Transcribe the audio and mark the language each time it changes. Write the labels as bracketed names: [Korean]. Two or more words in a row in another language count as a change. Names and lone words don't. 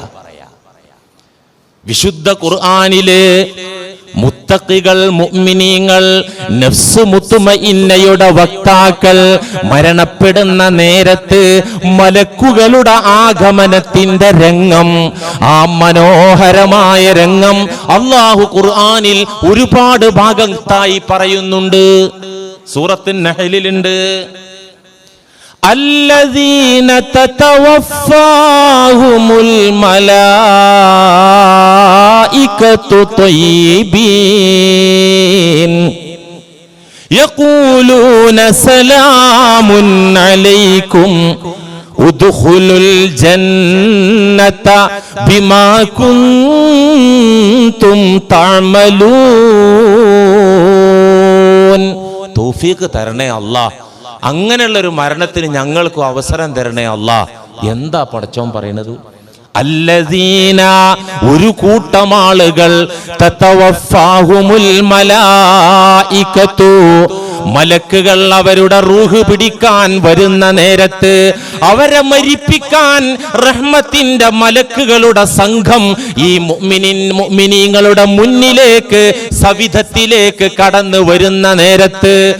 [Malayalam] വിശുദ്ധ ഖുർആനിലെ മുത്തഖികൾ, മുഅ്മിനീങ്ങൾ, [Arabic] نفس مطمئنة [Malayalam] വക്താക്കൾ മരണപ്പെടുന്ന നേരത്ത് മലക്കുകളുടെ ആഗമനത്തിന്റെ രംഗം, ആ മനോഹരമായ രംഗം അല്ലാഹു ഖുർആനിൽ ഒരുപാട് ഭാഗത്തായി പറയുന്നുണ്ട്. സൂറത്തുൻ നഹ്ലിലുണ്ട്, [Arabic] الذين تتوفاهم الملائكة طيبين يقولون سلام عليكم ادخلوا الجنة بما كنتم تعملون. [Malayalam] തൗഫീഖ് തരണേ അല്ലാഹ്, അങ്ങനെയുള്ളൊരു മരണത്തിന് ഞങ്ങൾക്ക് അവസരം തരണേ അല്ലാ. എന്താ പടച്ചോൻ പറയുന്നത്? അല്ലദീന, ഒരു കൂട്ടം ആളുകൾ, [Arabic] تتوفاهم الملائكة, [Malayalam] മലക്കുകൾ അവരുടെ റൂഹ് പിടിക്കാൻ വരുന്ന നേരത്ത്, അവരെ റഹ്മത്തിന്റെ മലക്കുകളുടെ സംഘം ഈ മുഅ്മിനീങ്ങളുടെ മുന്നിലേക്ക്, സവിധത്തിലേക്ക് കടന്നു വരുന്ന നേരത്ത്,